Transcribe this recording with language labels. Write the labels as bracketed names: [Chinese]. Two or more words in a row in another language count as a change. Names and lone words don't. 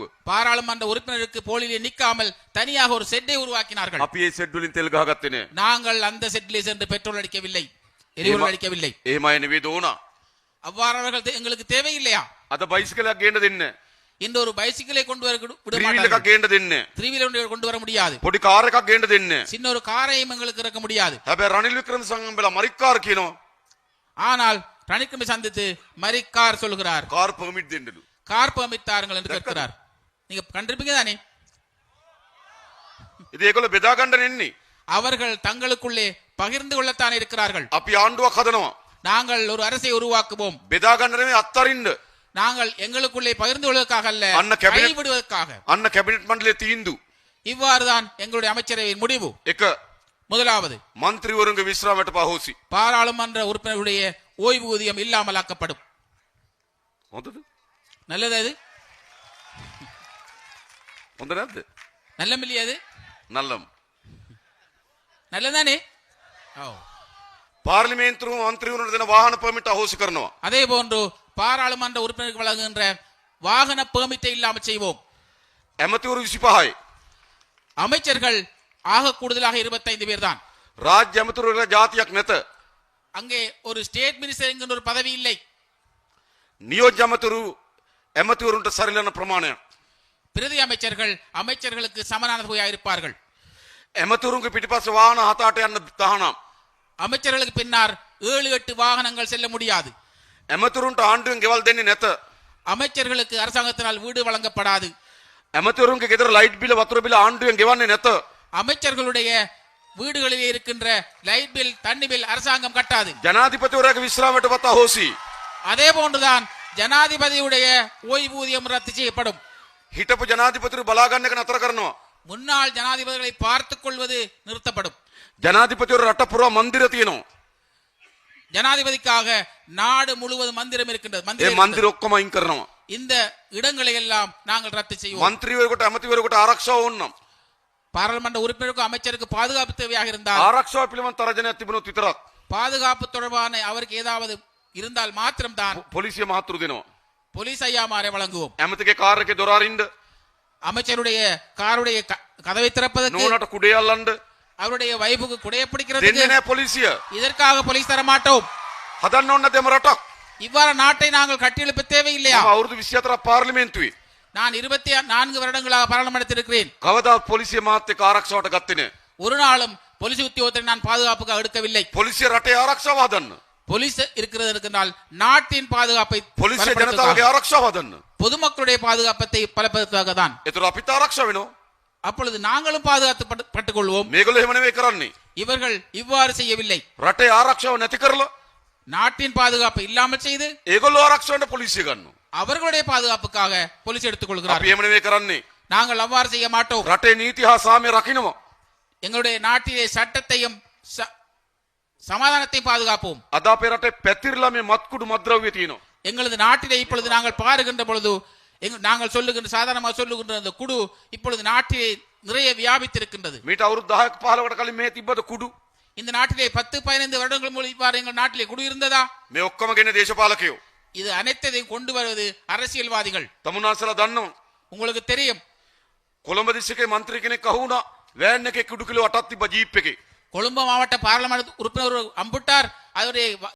[Tamil] பாராளுமன்ற உறுப்பினருக்கு போலிலே நிக்காமல் தனியாக ஒரு செட்டை உருவாக்கினார்கள். [Sinhala] අපි ඒ සෙඩ් වලින් තෙල් ගහගත්තේ නෑ. [Tamil] நாங்கள் அந்த செட்டிலே சென்று பெட்ரோல் அடிக்கவில்லை, எரிபொருள் அடிக்கவில்லை. [Sinhala] එහෙම අය නෙවෙයි දෝනා. [Tamil] அவ்வாறவர்கள் எங்களுக்கு தேவையில்லையா? [Sinhala] අද බයිසිකලයක් ගේන්න දෙන්නේ. [Tamil] இந்த ஒரு பைசிக்கிளை கொண்டு வர விட [Sinhala] ත්‍රිවිල් එකක් [Tamil] மாட்டார்கள். [Sinhala] ගේන්න දෙන්නේ. [Tamil] 3 வீலர் கொண்டு வர முடியாது. [Sinhala] පොඩි කාර් එකක් ගේන්න දෙන්නේ. [Tamil] சின்ன ஒரு காரையும் எங்களுக்கு இறக்க முடியாது. [Sinhala] හැබැයි රනිල් වික්‍රමසිංහම්බලා මරික්කාර් කියනවා. [Tamil] ஆனால் ரணிக்கமை சந்தித்து மரிக்கார் சொல்கிறார், [English] car permit [Sinhala] දෙන්නලු. [English] car permit [Tamil] தாருங்கள் என்று கேட்கிறார். நீங்க கண்டிருப்பீங்க தானே? [Sinhala] ඉතින් ඒගොල්ලෝ බෙදා ගන්න එන්නේ. [Tamil] அவர்கள் தங்களுக்குள்ளே பகிர்ந்து கொள்ளத்தான் இருக்கிறார்கள். [Sinhala] අපි ආණ්ඩුවක් හදනවා. [Tamil] நாங்கள் ஒரு அரசை உருவாக்குவோம். [Sinhala] බෙදා ගන්න නෙමෙයි අත්තරින්ද. [Tamil] நாங்கள் எங்களுக்குள்ளே பகிர்ந்து கொள்வதற்காக அல்ல, அண்ணா கேபினட் கைவிடுவதற்காக. [Sinhala] අන්න කැබිනට් මණ්ඩලයේ තීන්දුව. [Tamil] இவ்வாறுதான் எங்களுடைய அமைச்சரவையின் முடிவு. [Sinhala] එක [Tamil] முதலாவது, [Sinhala] මන්ත්‍රීවරුන්ගේ විශ්‍රාමයට පහෝසි. [Tamil] பாராளுமன்ற உறுப்பினர்களுடைய ஓய்வூதியம் இல்லாமலாக்கப்படும். [Sinhala] හොඳද? [Tamil] நல்லது அது? [Sinhala] හොඳ නැද්ද? [Tamil] நல்லமில்லையா அது? නල්ලම්. நல்லதானே? [Sinhala] පාර්ලිමේන්තු මන්ත්‍රීවරුන්ට දෙන වාහන පර්මිට් අහෝසි කරනවා. [Tamil] அதே போன்று பாராளுமன்ற உறுப்பினருக்கு வழங்குகின்ற வாகன பெர்மிட்டை இல்லாமல் செய்வோம். [Sinhala] ඇමතිවරු 25යි. [Tamil] அமைச்சர்கள் ஆக கூடுதலாக 25 பேர் தான். [Sinhala] රාජ්‍ය ඇමතිවරුන්ට ජාතියක් නැත. [Tamil] அங்கே ஒரு [English] state minister [Tamil] என்கின்ற ஒரு பதவி இல்லை. [Sinhala] නියෝජ්‍ය ඇමතිවරුන්ට සරිලන ප්‍රමාණය. [Tamil] பிரதி அமைச்சர்கள் அமைச்சர்களுக்கு சமனான தொகையாக இருப்பார்கள். [Sinhala] ඇමතිවරුන්ගේ පිටිපස්සේ වාහන 7-8 යන්න තහනම්. [Tamil] அமைச்சர்களுக்கு பின்னால் 7-8 வாகனங்கள் செல்ல முடியாது. [Sinhala] ඇමතිවරුන්ට ආණ්ඩුවෙන් ගෙවල් දෙන්නේ නැත. [Tamil] அமைச்சர்களுக்கு அரசாங்கத்தினால் வீடு வழங்கப்படாது. [Sinhala] ඇමතිවරුන්ගේ ගෙදර [English] light bill [Sinhala] වතුර බිල ආණ්ඩුවෙන් ගෙවන්නේ නැත. [Tamil] அமைச்சர்களுடைய வீடுகளிலே இருக்கின்ற [English] light bill, [Tamil] தண்ணி பில் அரசாங்கம் கட்டாது. [Sinhala] ජනාධිපතිවරයාගේ විශ්‍රාමයටපත් අහෝසි. [Tamil] அதே போன்றுதான் ஜனாதிபதியுடைய ஓய்வூதியம் ரத்து செய்யப்படும். [Sinhala] හිටපු ජනාධිපතිවරු බලා ගන්න එක නතර කරනවා. [Tamil] முன்னாள் ஜனாதிபதிகளை பார்த்துக் கொள்வது நிறுத்தப்படும். [Sinhala] ජනාධිපතිවරු රට පුරා මන්දිර තියෙනවා. [Tamil] ஜனாதிபதிக்காக நாடு முழுவதும் மந்திரம் இருக்கின்றது. [Sinhala] ඒ [Tamil] மந்திரம் [Sinhala] මන්දිර ඔක්කොම අයින් කරනවා. [Tamil] இந்த இடங்களை எல்லாம் நாங்கள் ரத்து செய்வோம். [Sinhala] මන්ත්‍රීවරයෙකුට ඇමතිවරයෙකුට ආරක්ෂාව ඕනනම් [Tamil] பாராளுமன்ற உறுப்பினருக்கும் அமைச்சருக்கு பாதுகாப்பு தேவையாக இருந்தால், [Sinhala] ආරක්ෂාව පිළිබඳ තරජනයක් තිබුණොත් විතරක් [Tamil] பாதுகாப்பு தொடர்பான அவருக்கு ஏதாவது இருந்தால் மாத்திரம்தான் [Sinhala] පොලිසිය මහතුරු දෙනවා. [Tamil] போலீஸ் ஐயாமாரை வழங்குவோம். [Sinhala] ඇමතිගේ කාර් එකේ දොර අරින්න, [Tamil] அமைச்சருடைய காருடைய கதவை திறப்பதற்கு, [Sinhala] නෝනට කුඩේ අල්ලන්න [Tamil] அவருடைய வைப்புக்கு குடைய [Sinhala] දෙන්නේ [Tamil] பிடிக்கிறதுக்கு [Sinhala] නැහැ පොලිසිය. [Tamil] இதற்காக போலீஸ் தர மாட்டோம். [Sinhala] හදන්න ඕන නැදම රටක්. [Tamil] இவ்வாறு நாட்டை நாங்கள் கட்டியெழுப்ப தேவையில்லையா? [Sinhala] මම අවුරුදු 24ක් පාර්ලිමේන්තුවේ [Tamil] நான் 24 வருடங்களாக பாராளுமன்றத்தில் இருக்கிறேன். [Sinhala] කවදාවත් පොලිසිය මාත් එක්ක ආරක්ෂාවට ගත්තේ නැහැ. [Tamil] ஒரு நாளும் போலீஸ் உத்தியோகத்தை நான் பாதுகாப்புக்காக எடுக்கவில்லை. [Sinhala] පොලිසිය රටේ ආරක්ෂාව හදන්න. [Tamil] போலீஸ் இருக்கிறது இருக்கின்றால் நாட்டின் பாதுகாப்பை [Sinhala] පොලිසිය [Tamil] பலப்படுத்துவதற்காக, [Sinhala] ජනතාවගේ ආරක්ෂාව හදන්න. [Tamil] பொதுமக்களுடைய பாதுகாப்பத்தை பலப்படுத்துவதற்காக தான். [Sinhala] ඒතර අපිට ආරක්ෂාව වෙනවා. [Tamil] அப்பொழுது நாங்களும் பாதுகாத்து பட்டுக் கொள்வோம். [Sinhala] මේගොල්ලෝ එහෙම නෙවෙයි කරන්නේ. [Tamil] இவர்கள் இவ்வாறு செய்யவில்லை. [Sinhala] රටේ ආරක්ෂාව නැති කරලා [Tamil] நாட்டின் பாதுகாப்பை இல்லாமல் செய்து [Sinhala] ඒගොල්ලෝ ආරක්ෂාවට පොලිසිය ගන්නවා. [Tamil] அவர்களுடைய பாதுகாப்புக்காக போலீஸ் எடுத்துக் [Sinhala] අපි [Tamil] கொள்கிறார்கள். [Sinhala] එහෙම නෙවෙයි කරන්නේ. [Tamil] நாங்கள் அவ்வாறு செய்ய மாட்டோம். [Sinhala] රටේ නීති හා සාමය රකින්නවා. [Tamil] எங்களுடைய நாட்டிலே சட்டத்தையும் சமாதானத்தையும் பாதுகாப்போம். [Sinhala] අද අපේ රටේ පැතිරලා මේ මත්කුඩු මද්ද්‍රව්‍ය තියෙනවා. [Tamil] எங்களது நாட்டிலே இப்பொழுது நாங்கள் பாருகின்ற பொழுது நாங்கள் சொல்லுகின்ற சாதாரணமாக சொல்லுகின்ற அந்த குடு இப்பொழுது நாட்டிலே நிறைய வியாபித்திருக்கின்றது. [Sinhala] මීට අවුරුදු 10ක 15කට කලින් මේ තිබ්බද කුඩු? [Tamil] இந்த நாட்டிலே 10-15 வருடங்கள் மூலம் இவ்வாறு எங்கள் நாட்டிலே குடு இருந்ததா? [Sinhala] මේ ඔක්කොම ගෙන දේශපාලකයෝ. [Tamil] இது அனைத்தையும் கொண்டு வருவது அரசியல்வாதிகள். [Sinhala] තමුන්නාන්සලා දන්නවා. [Tamil] உங்களுக்கு தெரியும், [Sinhala] කොළඹ දිස්ත්‍රික්කේ മന്ത്രി කෙනෙක් අහුණා. වෑන් එකේ කුඩු කිලෝ 8ක් තිබ්බ ජීප් එකේ. [Tamil] கொழும்பு மாவட்ட பாராளுமன்ற உறுப்பினர் ஒரு அம்புட்டார் அவருடைய